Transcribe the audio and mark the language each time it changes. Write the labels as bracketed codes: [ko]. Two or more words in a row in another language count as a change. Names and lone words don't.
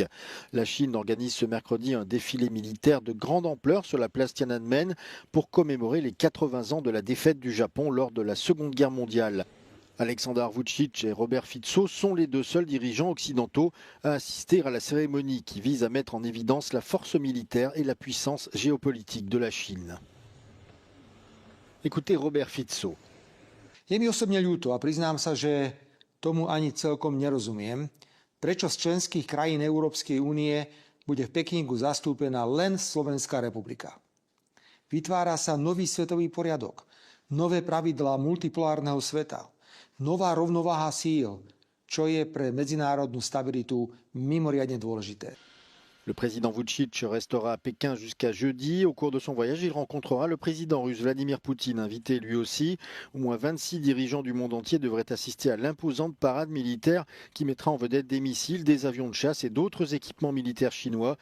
[fr] La Chine organise ce mercredi un défilé militaire de grande ampleur sur la place Tiananmen pour commémorer les 80 ans de la défaite du Japon lors de la Seconde Guerre mondiale. Aleksandar Vučić et Robert Fico sont les deux seuls dirigeants occidentaux à assister à la cérémonie qui vise à mettre en évidence la force militaire et la puissance géopolitique de la Chine. Écoutez Robert Fico. [sk] Je mi osobne ľúto a priznám sa, že tomu ani celkom nerozumiem, prečo z členských krajín Európskej únie bude v Pekingu zastúpená len Slovenská republika. Vytvára sa nový svetový poriadok, nové pravidlá multipolárneho sveta, nová rovnováha síl, čo je pre medzinárodnú stabilitu mimoriadne dôležité. [fr] Le président Vučić restera à Pékin jusqu'à jeudi. Au cours de son voyage, il rencontrera le président russe Vladimir Poutine, invité lui aussi. Au moins 26 dirigeants du monde entier devraient assister à l'imposante parade militaire qui mettra en vedette des missiles, des avions de chasse et d'autres équipements militaires chinois.